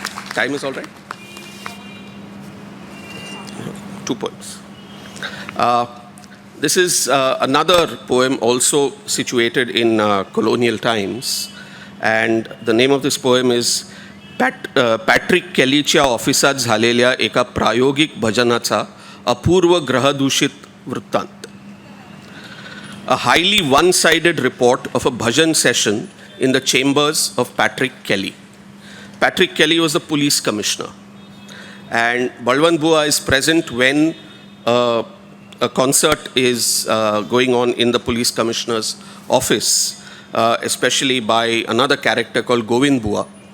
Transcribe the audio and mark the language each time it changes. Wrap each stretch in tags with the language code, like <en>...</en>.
<en>Time is all right? 2 poems. This is another poem also situated in colonial times. And the name of this poem is</en> <mr>Patrick केलीच्या ऑफिसात झालेल्या एका प्रायोगिक भजनाचा अपूर्व ग्रहदूषित वृत्तांत.</mr> <en>A highly one-sided report of a bhajan session in the chambers of Patrick Kelly. Patrick Kelly was the police commissioner. And Balwant Bua is present when a concert is going on in the police commissioner's office, especially by another character called Govind Bua.</en>